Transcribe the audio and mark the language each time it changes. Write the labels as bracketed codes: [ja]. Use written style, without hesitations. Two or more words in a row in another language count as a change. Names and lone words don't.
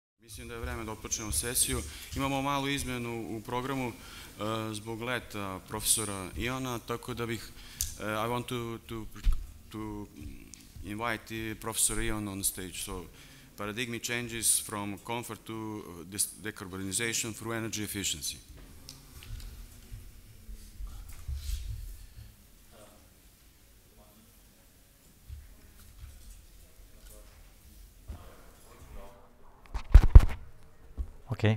[sr] Mislim da je vreme da otpočnemo sesiju. Imamo malu izmjenu u programu zbog leta profesora Iona, tako da bih [en] I want to invite Professor Ion on stage. So paradigm changes from comfort to decarbonization through energy efficiency. Okay.